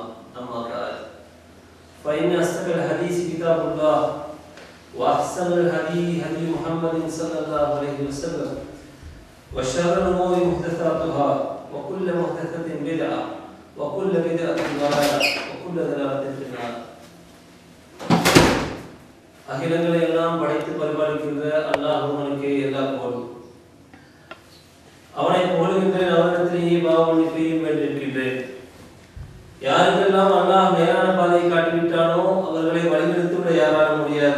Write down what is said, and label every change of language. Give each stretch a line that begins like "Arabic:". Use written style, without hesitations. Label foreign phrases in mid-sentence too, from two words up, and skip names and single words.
Arabic: أما بعد فإن أصدق الحديث كتاب الله وأحسن الهدي هدي محمد صلى الله عليه وسلم وشر الأمور محدثاتها وكل محدثة بدعة وكل بدعة ضلالة وكل ضلالة في النار.
Tamil: அகிலங்களை எல்லாம் படைத்து பரிபாலிக்கின்ற அல்லாஹ்வுக்கே எல்லா புகழும். அவனை புகழுகின்றேன், அவனிடத்திலேயே பாவ மன்னிப்பையும் வேண்டியிருக்கின்றேன். யாருக்கெல்லாம் அல்லாஹ் நேரான பாதையை காட்டிவிட்டானோ அவர்களை வழிநடத்திவிட யாராலும் முடியாது.